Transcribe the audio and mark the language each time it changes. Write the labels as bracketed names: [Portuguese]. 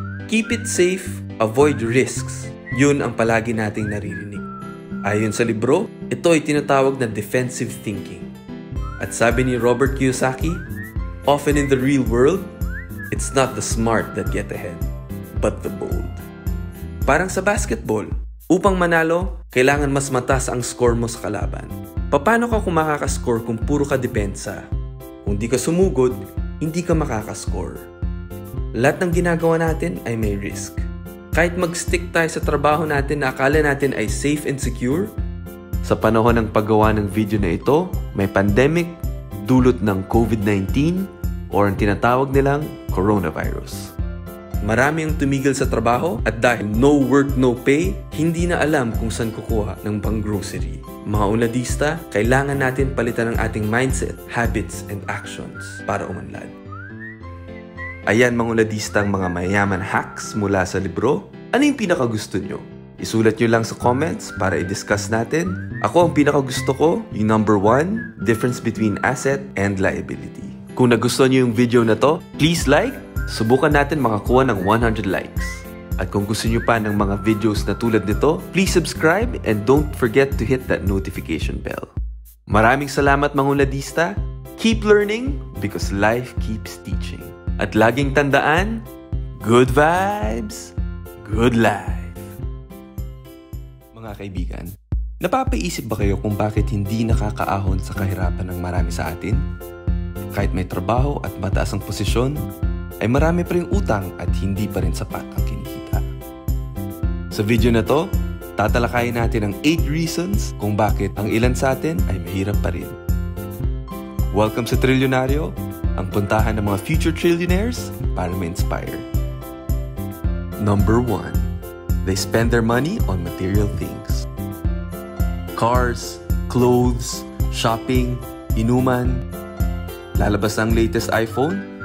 [English] Keep it safe, avoid risks. [Filipino] Yun ang palagi nating naririnig. Ayon sa libro, ito ay tinatawag na defensive thinking. At sabi ni [English] Robert Kiyosaki, often in the real world, it's not the smart that get ahead, but the bold. [Filipino] Parang sa basketball, upang manalo, kailangan mas mataas ang score mo sa kalaban. Paano ka kung makakascore kung puro ka depensa? Kung di ka sumugod, hindi ka makakascore. Lahat ng ginagawa natin ay may risk. Kahit mag-stick tayo sa trabaho natin na akala natin ay safe and secure, sa panahon ng paggawa ng video na ito, may pandemic, dulot ng COVID-19 o ang tinatawag nilang coronavirus. Marami ang tumigil sa trabaho at dahil [English] no work, no pay, [Filipino] hindi na alam kung saan kukuha ng pang-grocery. Mga uladista, kailangan natin palitan ang ating mindset, habits, and actions para umunlad. Ayan mga uladista ang mga mayaman hacks mula sa libro. Ano yung pinakagusto nyo? Isulat nyo lang sa comments para i-discuss natin. Ako ang pinakagusto ko, yung number 1, difference between asset and liability. Kung nagustuhan nyo yung video na to, [English] please like. [Filipino] Subukan natin makakuha ng 100 likes. At kung gusto nyo pa ng mga videos na tulad nito, [English] please subscribe and don't forget to hit that notification bell. [Filipino] Maraming salamat mga uladista. [English] Keep learning because life keeps teaching. [Filipino] At laging tandaan, [English] good vibes, good life. [Filipino] Mga kaibigan, napapaisip ba kayo kung bakit hindi nakakaahon sa kahirapan ng marami sa atin? Kahit may trabaho at mataas ang posisyon, ay marami pa ring utang at hindi pa rin sapat ang kinikita. Sa video na to, tatalakayin natin ang 8 reasons kung bakit ang ilan sa atin ay mahirap pa rin. Welcome sa Trilyonaryo, ang puntahan ng mga future trillionaires para ma-inspire. [English] Number 1. They spend their money on material things. Cars, clothes, shopping, inuman. [Filipino] Lalabas ang latest iPhone?